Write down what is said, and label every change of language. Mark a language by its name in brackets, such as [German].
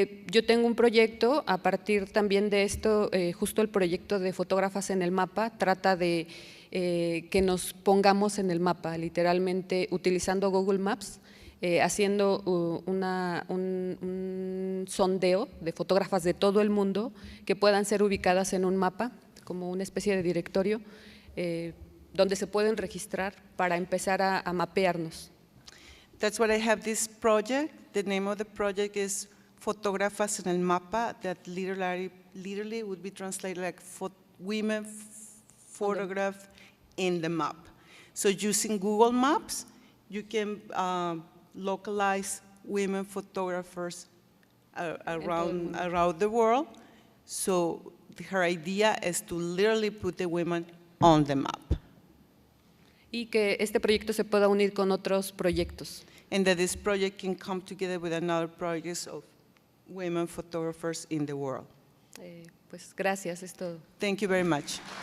[Spanish] Yo tengo un proyecto, a partir también de esto, justo el proyecto de Fotógrafas en el MAPA, trata de que nos pongamos en el mapa, literalmente utilizando Google Maps, haciendo un sondeo de fotógrafas de todo el mundo que puedan ser ubicadas en un mapa, como una especie de directorio, donde se pueden registrar para empezar a mapearnos. [English] That's what I have this project. The name of the project is Fotógrafas en el Mapa, that literally would be translated like women photographed in the map. So using Google Maps, you can localize women photographers around the world. So her idea is to literally put the women on the map. [Spanish] Y que este proyecto se pueda unir con otros proyectos. [English] And that this project can come together with another projects of women photographers in the world. [Spanish] Pues gracias, es todo. [English] Thank you very much.